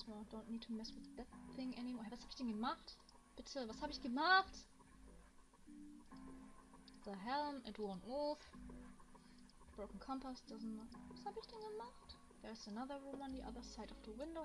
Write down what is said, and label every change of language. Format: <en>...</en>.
<en>Don't need to mess with that thing anymore.</en> <de>Was hab ich denn gemacht? Bitte, was habe ich gemacht?</de> <en>The helm, it won't move. Broken compass doesn't...</en> <de>Was habe ich denn gemacht?</de> <en>There's another room on the other side of the window.</en>